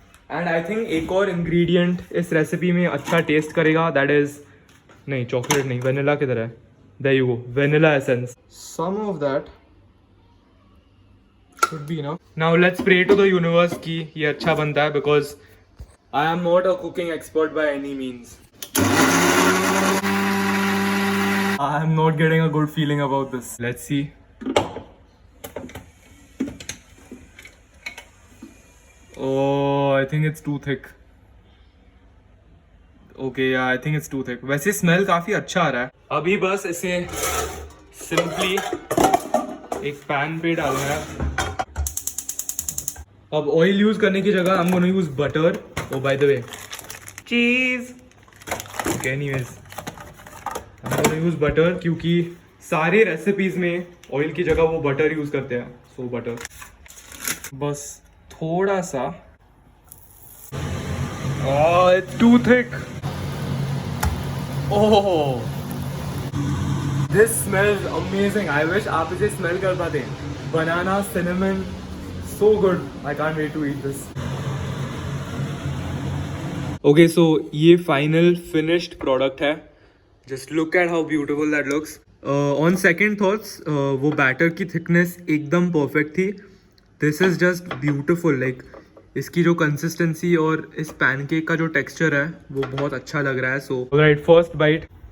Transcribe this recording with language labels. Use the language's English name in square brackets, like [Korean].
[English] and I think [Hindi] एक और ingredient इस रेसिपी में अच्छा टेस्ट करेगा, दैट इज, नहीं चॉकलेट नहीं, वेनिला की तरह है। [English] There you go, vanilla essence. Some of that should be enough. Now let's pray to the universe [Hindi] कि ये अच्छा बनता है [English] Because I am not a cooking expert by any means. I am not getting a good feeling about this. Let's see. Oh, I think it's too thick. Okay, yeah, I think it's too thick. [Hindi] वैसे smell काफी अच्छा आ रहा है। अभी बस इसे simply एक pan पे डालना है। [English] अब oil use [Hindi] करने की जगह [English] I'm gonna use butter. Oh, by the way, cheese. Okay, anyways. I'm gonna use butter [Hindi] क्योंकि सारे रेसिपीज में ऑयल की जगह वो बटर यूज करते हैं। सो बटर बस थोड़ा सा। [English] It's too thick. Oh, this smells amazing. I wish [Hindi] आप इसे स्मेल कर पाते। [English] Banana, cinnamon, so good. I can't wait to eat this. Okay, so [Hindi] ये [English] Final finished product है। Just look at how beautiful that looks. On second thoughts, [Hindi] वो batter की thickness एकदम perfect थी। [English] This is just beautiful. Like [Hindi] इसकी जो consistency और इस पैनकेक का जो टेक्सचर है वो बहुत अच्छा लग रहा है। [English] So, alright, first bite.